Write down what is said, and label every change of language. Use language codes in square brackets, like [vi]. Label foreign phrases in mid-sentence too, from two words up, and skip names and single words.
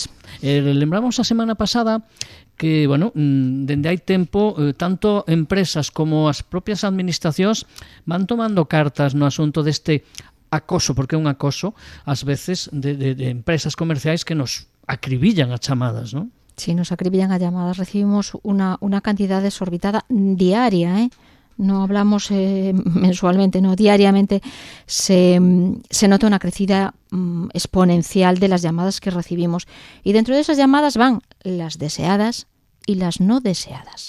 [gl] Lembramos a semana pasada que, bueno, dende hai tempo, tanto empresas como as propias administracións van tomando cartas no asunto deste acoso, porque é un acoso, ás veces, de empresas comerciais que nos acribillan a chamadas, non? [es] Sí, nos acribillan a llamadas. Recibimos una cantidad desorbitada diaria, No hablamos mensualmente, no, diariamente se nota una crecida exponencial de las llamadas que recibimos. Y dentro de esas llamadas van las deseadas y las no deseadas.